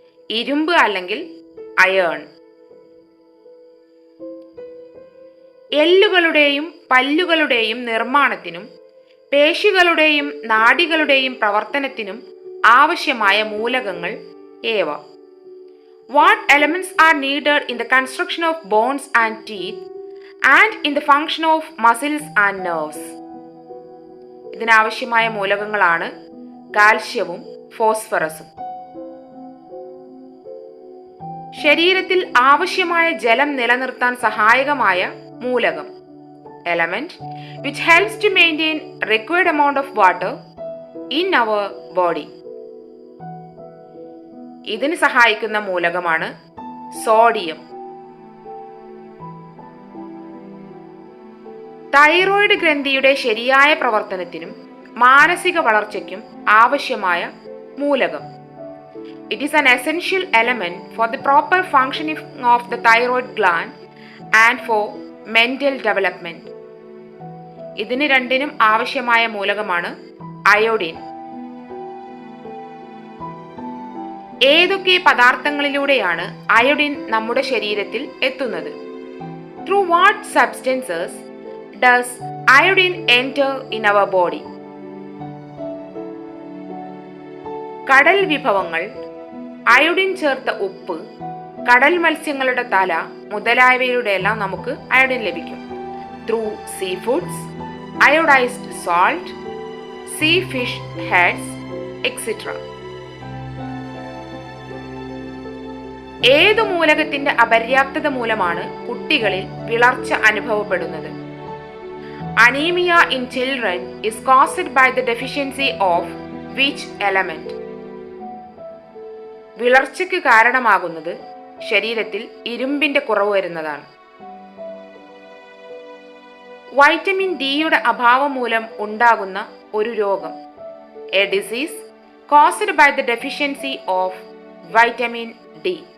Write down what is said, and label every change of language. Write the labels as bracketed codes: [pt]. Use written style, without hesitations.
[ml] ഇരുമ്പ് അല്ലെങ്കിൽ അയേൺ. എല്ലുകളുടെയും പല്ലുകളുടെയും നിർമ്മാണത്തിനും പേശികളുടെയും നാഡികളുടെയും പ്രവർത്തനത്തിനും ആവശ്യമായ മൂലകങ്ങൾ ഏവ? [en] What elements are needed in the construction of bones and teeth and in the function of muscles and nerves? [ml] ഇതിനാവശ്യമായ മൂലകങ്ങളാണ് കാൽഷ്യവും ഫോസ്ഫറസും. ശരീരത്തിൽ ആവശ്യമായ ജലം നിലനിർത്താൻ സഹായകമായ മൂലകം. [en] Element which helps to maintain required amount of water in our body. [ml] ഇതിന് സഹായിക്കുന്ന മൂലകമാണ് സോഡിയം. തൈറോയ്ഡ് ഗ്രന്ഥിയുടെ ശരിയായ പ്രവർത്തനത്തിനും മാനസിക വളർച്ചയ്ക്കും ആവശ്യമായ മൂലകം. [en] It is an essential element for the proper functioning of the thyroid gland and for mental development. [ml] ഇതിന് രണ്ടിനും ആവശ്യമായ മൂലകമാണ് അയോഡിൻ. ഏതൊക്കെ പദാർത്ഥങ്ങളിലൂടെയാണ് അയോഡിൻ നമ്മുടെ ശരീരത്തിൽ എത്തുന്നത്? [en] Through what substances does iodine enter in our body? [ml] കടൽ വിഭവങ്ങൾ, അയോഡിൻ ചേർത്ത ഉപ്പ്, കടൽ മത്സ്യങ്ങളുടെ തല മുതലായവയിലൂടെയെല്ലാം നമുക്ക് അയോഡിൻ ലഭിക്കും. [en] Through sea foods, iodised salt, sea fish heads etcetera. [ml] ഏതു മൂലകത്തിന്റെ അപര്യാപ്തത മൂലമാണ് കുട്ടികളിൽ വിളർച്ച അനുഭവപ്പെടുന്നത്? [en] Anemia in children is caused by the deficiency of which element? [ml] വിളർച്ചയ്ക്ക് കാരണമാകുന്നത് ശരീരത്തിൽ ഇരുമ്പിന്റെ കുറവ് വരുന്നതാണ്. വൈറ്റമിൻ ഡിയുടെ അഭാവം മൂലം ഉണ്ടാകുന്ന ഒരു രോഗം. [en] A disease caused by the deficiency of vitamin D.